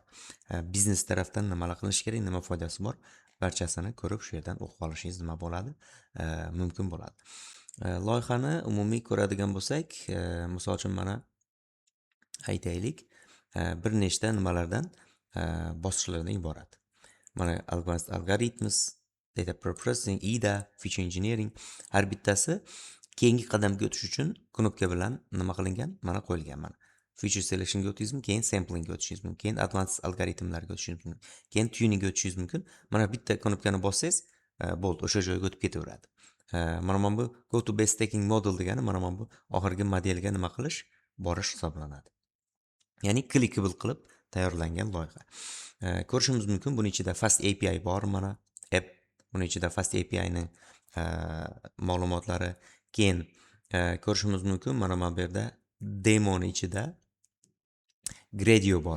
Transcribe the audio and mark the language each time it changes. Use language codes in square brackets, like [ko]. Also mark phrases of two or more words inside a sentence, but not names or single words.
[uz] Biznes tarafdan nimalar qilinish kerak, nima foydasi bor. Barchasini ko'rib shu yerdan o'qib olishingiz nima bo'ladi? Mumkin bo'ladi. Loyihani umumiy ko'radigan bo'lsak, misol uchun mana aytaylik, bir nechta nimalardan bosqichlardan iborat. Mana [en] advanced algorithms, data processing, IDA, feature engineering [uz] har bittasi keyingi qadamga o'tish uchun knopka bilan nima qilingan? Mana qo'yilgan mana. Feature selectionga o'tishingiz mumkin, keyin samplingga o'tishingiz mumkin, keyin advanced algoritmlarga o'tishingiz mumkin, keyin tuningga o'tishingiz mumkin. Mana bitta knopkani bossangiz, bo'ldi, o'sha joyga o'tib ketaveradi. Mana bu [en] go to best stacking model [uz] degani mana bu oxirgi modelga nima qilish, borish hisoblanadi. Ya'ni clickable qilib tayyorlangan loyiha. Ko'rishimiz mumkin, buning ichida Fast API bor mana, app. Buning ichida Fast API ning ma'lumotlari, keyin ko'rishimiz mumkin, mana bu yerda demo ning ichida Gradio bor.